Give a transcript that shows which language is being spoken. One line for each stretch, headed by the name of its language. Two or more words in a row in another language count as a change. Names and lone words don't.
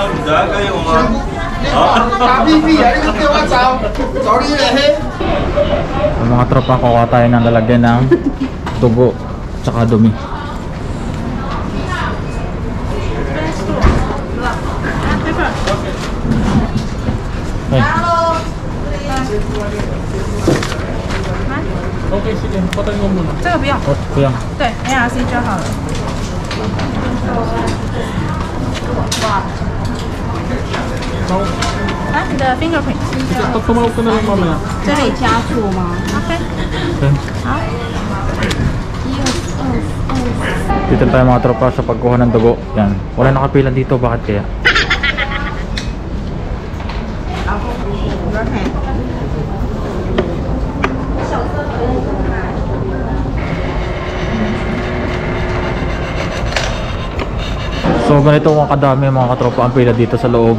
Filipino: Ang mga tropa, kukuha tayo ng lalagyan ng tubo tsaka dumi. Okay. Okay, sige. Patay mo muna.
Chinese: 这个不要，
Filipino: Oh, kuyang.
Chinese: 对 ，ARC 就好了。来，你的 fingerprint。
Filipino: Tumawag ka na lang mamaya.
Chinese: 这里加注吗 ？OK。
Filipino: Okay.
Chinese: 好。
Filipino: Dito tayo mga tropa sa pagkuha ng dugo. Yan. Wala nakapilan dito. Bakit kaya? So ganito kung kadami mga katropa ang pila dito sa loob.